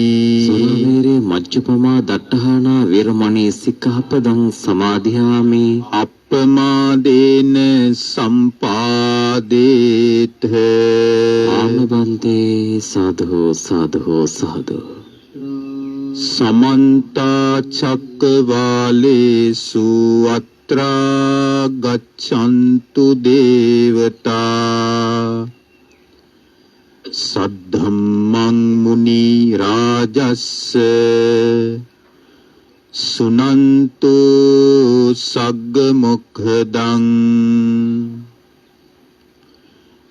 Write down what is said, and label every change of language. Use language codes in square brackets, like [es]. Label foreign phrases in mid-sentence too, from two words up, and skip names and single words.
[pi] සුරාමේරය මජ්ජපමා දට්ඨානා වේරමණී සික්ඛාපදං සමාදියාමි. අප්පමාදේන සම්පාදේත. ආමබන්තේ සාධෝ සාධෝ සාධෝ. සමන්ත චක්කවාලේසු අත්‍රා ගච්ඡන්තු දේවතා. සද්ධම්මං මුනි රාජස්ස සුනන්තු සග්ග මොක්ඛදං.